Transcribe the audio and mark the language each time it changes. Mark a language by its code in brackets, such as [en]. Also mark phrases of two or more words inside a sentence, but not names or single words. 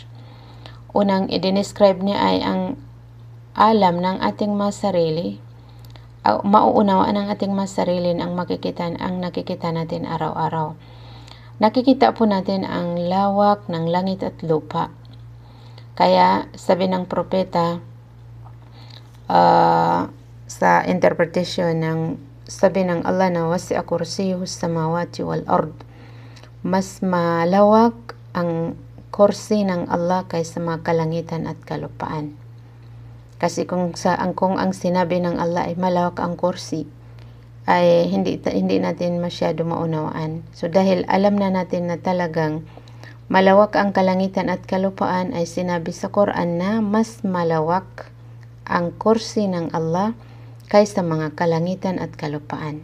[tl] Unang i-describe niya ay ang alam ng ating mga sarili, mauunawaan ng ating mga sarili ang nakikita natin araw-araw. Nakikita po natin ang lawak ng langit at lupa. Kaya sabi ng propeta, sa interpretation ng sabi ng Allah na [ar] وسع كرسيه السماوات والأرض, [tl] mas malawak ang kursi ng Allah kaysa mga kalangitan at kalupaan. Kasi kung ang sinabi ng Allah ay malawak ang kursi, ay hindi natin masyado maunawaan. So dahil alam na natin na talagang malawak ang kalangitan at kalupaan, ay sinabi sa Quran na mas malawak ang kursi ng Allah kaysa mga kalangitan at kalupaan.